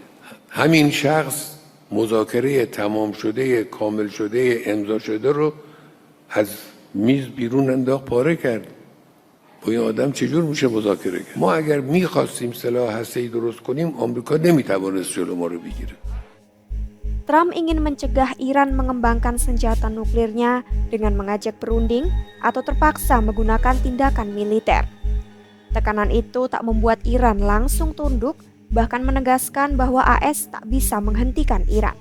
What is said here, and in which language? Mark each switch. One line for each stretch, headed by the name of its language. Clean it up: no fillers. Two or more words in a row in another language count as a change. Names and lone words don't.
Persian: همین شخص مذاکره تمام شده، کامل شده، امضا شده رو از میز بیرون انداخت، پاره کرد. با این آدم چجور میشه مذاکره کرد؟ ما اگر میخواستیم سلاح هسته‌ای درست کنیم، آمریکا نمیتوانست جلو ما رو بگیره.
Indonesian: Trump ingin mencegah Iran mengembangkan senjata nuklirnya dengan mengajak berunding atau terpaksa menggunakan tindakan militer. Tekanan itu tak membuat Iran langsung tunduk, bahkan menegaskan bahwa AS tak bisa menghentikan Iran.